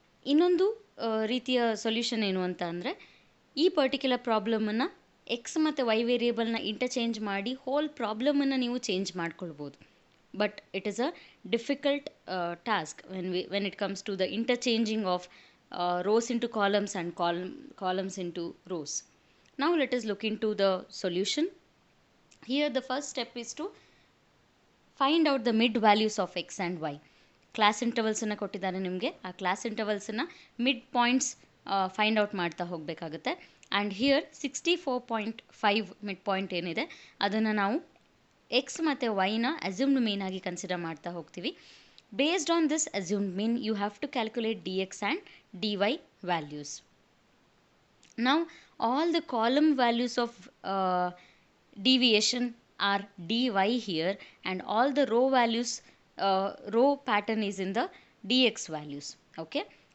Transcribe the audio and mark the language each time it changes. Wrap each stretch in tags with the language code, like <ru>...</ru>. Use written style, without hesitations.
<kn>ಇನ್ನೊಂದು ರೀತಿಯ ಸೊಲ್ಯೂಷನ್ ಏನು ಅಂತ ಅಂದರೆ, ಈ ಪರ್ಟಿಕ್ಯುಲರ್ ಪ್ರಾಬ್ಲಮನ್ನು ಎಕ್ಸ್ ಮತ್ತು ವೈ ವೇರಿಯೇಬಲ್ನ ಇಂಟರ್ಚೇಂಜ್ ಮಾಡಿ ಹೋಲ್ ಪ್ರಾಬ್ಲಮನ್ನು ನೀವು ಚೇಂಜ್ ಮಾಡ್ಕೊಳ್ಬೋದು.</kn> <en>But it is a difficult task when it comes to the interchanging of rows into columns and columns into rows. Now let us look into the solution. Here the first step is to find out the mid values of x and y.</en> <kn>Class ಇಂಟರ್ವಲ್ಸನ್ನು ಕೊಟ್ಟಿದ್ದಾರೆ ನಿಮಗೆ. ಆ class ಇಂಟರ್ವಲ್ಸನ್ನು mid points find out ಮಾಡ್ತಾ ಹೋಗಬೇಕಾಗುತ್ತೆ.</kn> <en>and here</en> <kn>64.5 mid point ಏನಿದೆ ಅದನ್ನು ನಾವು X ಮತ್ತು ವೈನ assumed ಮೀನ್ ಆಗಿ ಕನ್ಸಿಡರ್ ಮಾಡ್ತಾ ಹೋಗ್ತೀವಿ.</kn> <en>Based on this assumed mean, you have to calculate dx and dy values. Now, all the column values of deviation are dy here, and all the row values, row pattern is in the dx values. Okay.</en>